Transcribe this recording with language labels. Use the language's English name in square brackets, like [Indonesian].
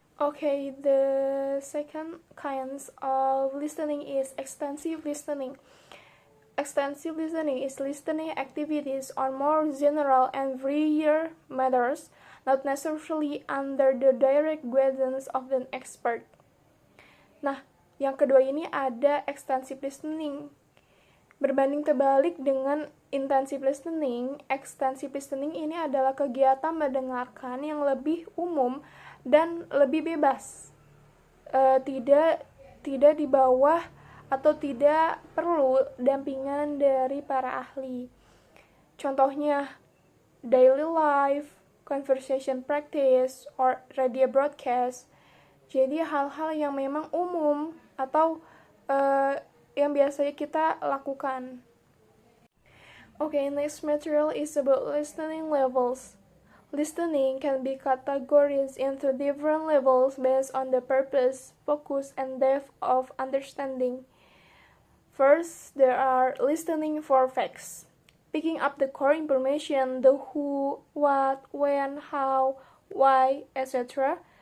[English] Okay, the second kind of listening is extensive listening. Extensive listening is listening activities on more general and varied matters, not necessarily under the direct guidance of an expert. [Indonesian] Nah, yang kedua ini ada extensive listening. Berbanding terbalik dengan intensive listening, extensive listening ini adalah kegiatan mendengarkan yang lebih umum dan lebih bebas. Tidak di bawah atau tidak perlu dampingan dari para ahli. Contohnya, [English] daily life, conversation practice, or radio broadcast. [Indonesian] Jadi hal-hal yang memang umum atau yang biasanya kita lakukan. [English] Okay, next material is about listening levels. Listening can be categorized into different levels based on the purpose, focus, and depth of understanding. First, there are listening for facts, picking up the core information, the who, what, when, how, why, etc.